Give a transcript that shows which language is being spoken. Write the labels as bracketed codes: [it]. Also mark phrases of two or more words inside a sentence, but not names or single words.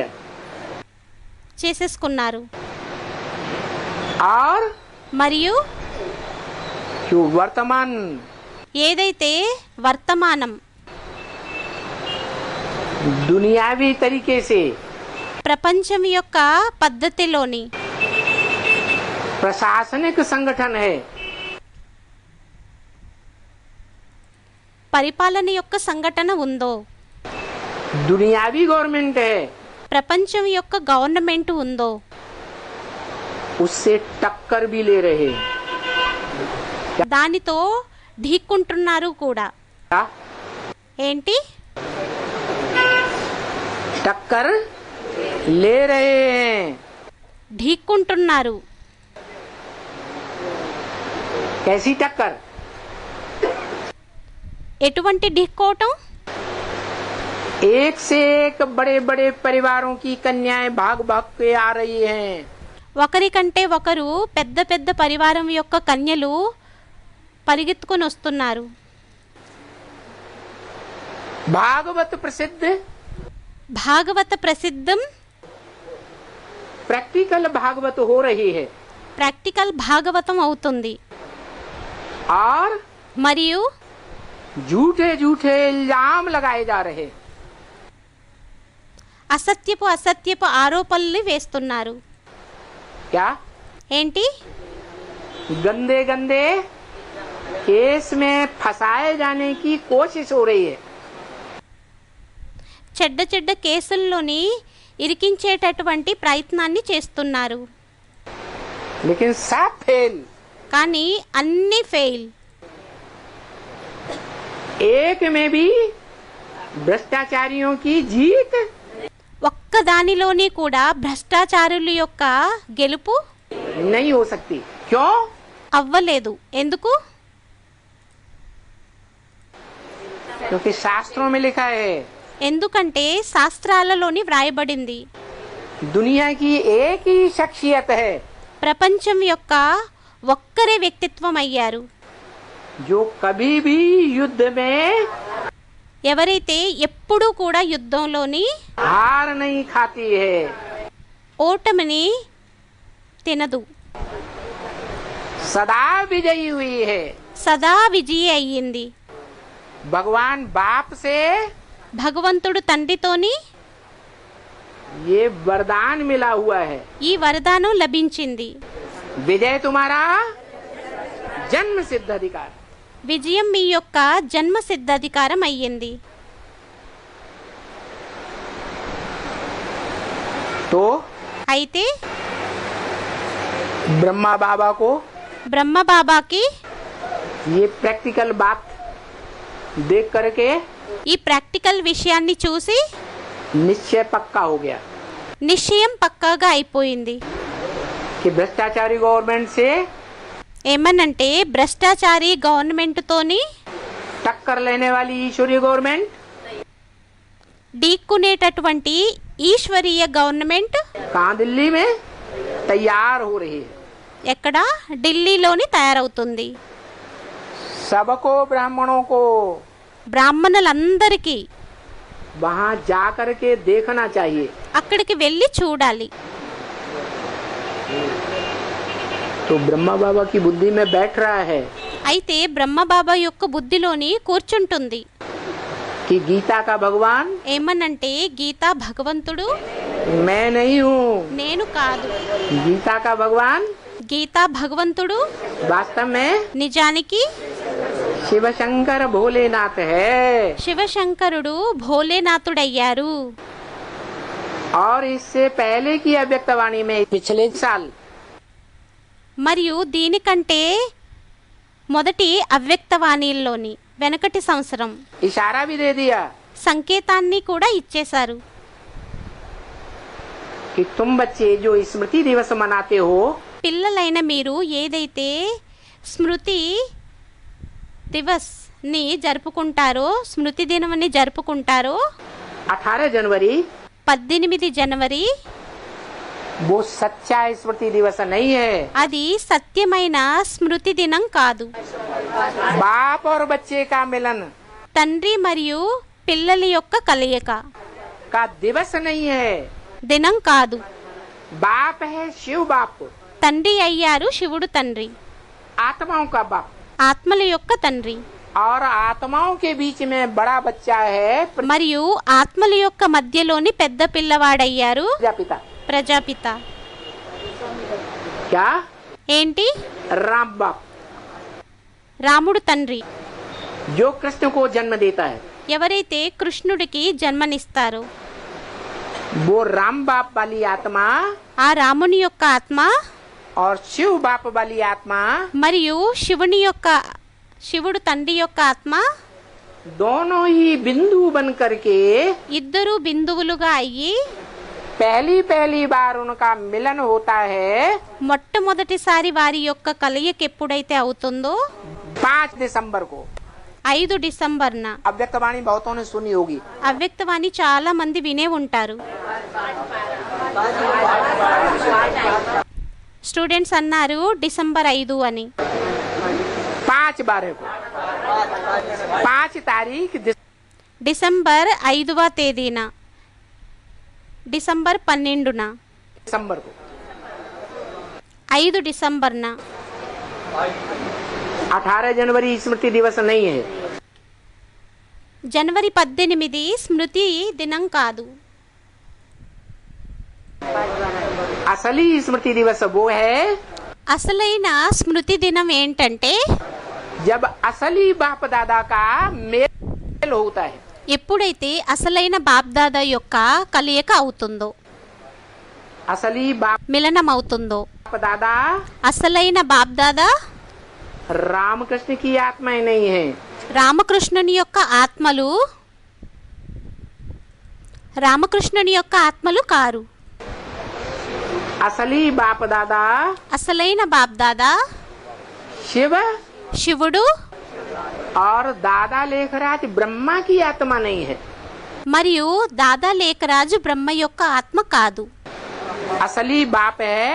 [te] చేసేసుకున్నారు. [hi] और [te] మరియు [hi] जो वर्तमान [te] ఏదైతే వర్తమానం [hi] दुनियावी तरीके से [te] ప్రపంచం యొక్క పద్ధతిలోని [hi] प्रशासनिक संगठन है, [te] పరిపాలన యొక్క సంఘటన ఉందో, [hi] दुनियावी गवर्नमेंट है, [te] ప్రపంచం యొక్క గవర్నమెంట్ ఉందో, [hi] उससे टक्कर भी ले रहे हैं. [te] దానితో ఢీక్కుంటున్నారు కూడా. [hi] क्या? [te] ఏంటి? [hi] टक्कर ले रहे हैं. [te] ఢీక్కుంటున్నారు. [hi] कैसी टक्कर? [te] ఎటువంటి ఢీక్కోవటం? [hi] एक से एक बड़े बड़े परिवारों की कन्याएं भाग भाग के आ रही हैं. [te] ఒకరికంటే ఒకరు పెద్ద పెద్ద పరివారం యొక్క కన్యలు పరిగెత్తుకొని వస్తున్నారు. [hi] भागवत प्रसिद्ध [te] భాగవత ప్రసిద్ధం [hi] प्रैक्टिकल भागवत हो रही है. [te] ప్రాక్టికల్ భాగవతం అవుతుంది. [hi] और [te] మరియు [hi] झूठे झूठे इल्जाम लगाए जा रहे हैं. [te] అసత్యపు ఆరోపణలు వేస్తున్నారు. [hi] क्या? [te] ఏంటి? [hi] गंदे गंदे केस में फंसाए जाने की कोशिश हो रही है. [te] చెడ్డ చెడ్డ కేసుల్లోని ఇరికించేటటువంటి ప్రయత్నాన్ని చేస్తున్నారు. [hi] लेकिन सब फेल. [te] కానీ అన్నీ ఫెయిల్. [hi] एक में भी भ्रष्टाचारियों की जीत [te] ఒక్క దానిలోని కూడా భ్రష్టాచారుల యొక్క గెలుపు [hi] नहीं हो सकती. क्यों? [te] అవ్వలేదు. ఎందుకు? [hi] क्योंकि शास्त्रों में लिखा है [te] ఎందుకంటే శాస్త్రాలలోని వ్రాయబడింది [hi] दुनिया की एक ही शख्सियत है [te] ప్రపంచం యొక్క ఒక్కరే వ్యక్తిత్వం అయ్యారు [hi] जो कभी भी युद्ध में [te] ఎవరైతే ఎప్పుడూ కూడా యుద్ధంలోని [hi] हार नहीं खाती है, [te] ఓటమిని తినదు, [hi] सदा विजयी हुई है। [te] సదా విజయి అయ్యింది. [hi] भगवान बाप से [te] భగవంతుడు తండ్రితోని [hi] ये वरदान मिला हुआ है, [te] ఈ వరదానం లభించింది. [hi] विजय तुम्हारा जन्म सिद्ध अधिकार। [te] విజయం మీ యొక్క జన్మ సిద్ధాధికారం అయ్యింది. [hi] तो [te] అయితే [hi] ब्रह्मा बाबा को [te] బ్రహ్మ బాబాకి [hi] ये प्रैक्टिकल बात देख करके [te] ఈ ప్రాక్టికల్ విషయాన్ని చూసి [hi] निश्चय पक्का हो गया [te] నిశ్చయం పక్కాగా అయిపోయింది. [hi] कि भ्रष्टाचारी गवर्नमेंट से [te] ఏమనంటే భ్రష్టాచారి గవర్నమెంట్తోని [hi] टक्कर लेने वाली ईश्वरीय गवर्नमेंट [te] ఢీక్కునేటటువంటి ఈశ్వరీయ గవర్నమెంట్ [hi] कहाँ दिल्ली में तैयार हो रही है। [te] ఎక్కడ ఢిల్లీలోని తయారవుతుంది. [hi] सबको ब्राह्मणों को [te] బ్రాహ్మణులందరికీ [hi] वहाँ जा करके देखना चाहिए। [te] అక్కడికి వెళ్ళి చూడాలి. [hi] तो ब्रह्मा बाबा की बुद्धि में बैठ रहा है [te] అయితే బ్రహ్మబాబా యొక్క బుద్ధిలోని కూర్చుంటుంది. [hi] कि गीता का भगवान [te] ఏమనంటే గీతా భగవంతుడు [hi] मैं नहीं हूँ, [te] నేను కాదు. [hi] गीता का भगवान [te] గీతా భగవంతుడు [hi] वास्तव में [te] నిజానికి [hi] शिव शंकर भोलेनाथ है। [te] శివశంకరుడు భోలేనాథుడయ్యారు. [hi] और इससे पहले की अव्यक्तवाणी में पिछले साल [te] మరియు దీనికంటే మొదటి అవ్యక్తవాణిల్లోని వెనకటి సంవత్సరం [hi] इशारा भी दे दिया [te] సంకేతాన్ని కూడా ఇచ్చేశారు. [hi] कि तुम बच्चे जो स्मृति दिवस मनाते हो [te] పిల్లలైన మీరు ఏదైతే స్మృతి దివస్ ని జరుపుకుంటారో, స్మృతి దినమని జరుపుకుంటారో [hi] 18 जनवरी [te] 18 జనవరి [hi] वो सच्चा स्मृति दिवस नहीं है। [te] అది సత్యమైన స్మృతి దినం కాదు. [hi] बाप और बच्चे का मिलन [te] తండ్రి మరియు పిల్లల యొక్క కలయిక [hi] का दिवस नहीं है। [te] దినం కాదు. [hi] बाप है शिव बाप, [te] తండ్రి అయ్యారు శివుడు తండ్రి, [hi] आत्माओं का बाप, [te] ఆత్మల యొక్క తండ్రి. [hi] और आत्माओं के बीच में बड़ा बच्चा है [te] మరియు ఆత్మల యొక్క మధ్యలోని పెద్ద పిల్లవాడయ్యారు [hi] प्रजापिता। [te] ప్రజాపిత. [hi] क्या? [te] ఏంటి? [hi] राम बाप [te] రాముడు తండ్రి, [hi] जो कृष्ण को जन्म देता है, [te] ఎవరైతే కృష్ణుడికి జన్మనిస్తారో [hi] वो राम बाप वाली आत्मा [te] ఆ రాముని యొక్క ఆత్మ [hi] और शिव बाप वाली आत्मा [te] మరియు శివుడు తండ్రి యొక్క ఆత్మ [hi] दोनों ही बिंदु बन करके [te] ఇద్దరు బిందువులుగా అయ్యి [hi] पहली बार उनका मिलन होता है [te] మొట్టమొదటిసారి వారి యొక్క కలయిక ఎప్పుడైతే అవుతుందో [hi] 5 दिसंबर को। [te] 5 డిసెంబర్న. [hi] अव्यक्तवाणी बहुतों ने सुनी होगी। [te] అవ్యక్తవాణి చాలా మంది వినే ఉంటారు. స్టూడెంట్స్ అన్నారు డిసెంబర్ 5 అని. [hi] 5/12 को 5 तारीख [te] డిసెంబర్ 5వ తేదీన, డిసెంబర్ 12న, [hi] दिसंबर को [te] 5 డిసెంబర్న. [hi] 18 जनवरी स्मृति दिवस नहीं है। [te] జనవరి 18 స్మృతి దినం కాదు. [hi] असली स्मृति दिवस वो है [te] అసలైన స్మృతి దినం ఏంటంటే [hi] जब असली बाप दादा का मेल होता है। [te] ఎప్పుడైతే అసలైన బాప్దాదా యొక్క కలయిక అవుతుందో, [hi] असली बाप [te] మిలనం అవుతుందో. [hi] दादा [te] అసలైన బాప్దాదా [hi] रामकृष्ण की आत्माएं नहीं है, [te] రామకృష్ణుని యొక్క ఆత్మలు, రామకృష్ణుని యొక్క ఆత్మలు కారు. [hi] असली बाप दादा [te] అసలైన బాప్దాదా [hi] शिव [te] శివుడు [hi] और दादा लेखराज ब्रह्मा की आत्मा नहीं है। [te] మరియు దాదా లేఖరాజు బ్రహ్మ యొక్క ఆత్మ కాదు. [hi] असली बाप है